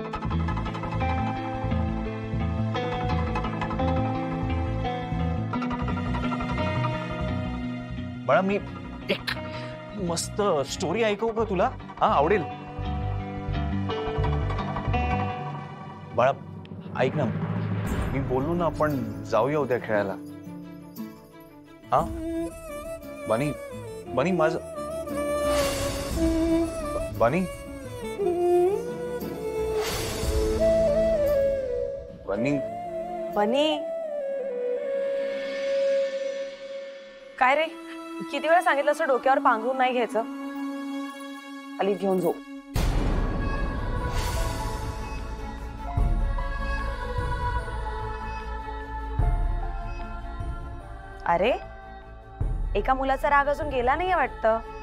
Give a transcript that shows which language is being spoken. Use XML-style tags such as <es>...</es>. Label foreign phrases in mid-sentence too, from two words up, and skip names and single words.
<mr>बाळा, मी एक मस्त स्टोरी ऐकवू का तुला? हा, आवडेल. बाळा ऐक ना, मी बोललो ना आपण जाऊया उद्या खेळायला. हा बनी, बनी माझ बनी बनी बनी, काय रे, किती वेळा सांगितलं असं डोक्यावर पांघरून नाही घ्यायचं. खाली घेऊन झोप. अरे, एका मुलाचा राग अजून गेला नाहीये वाटतं.</mr>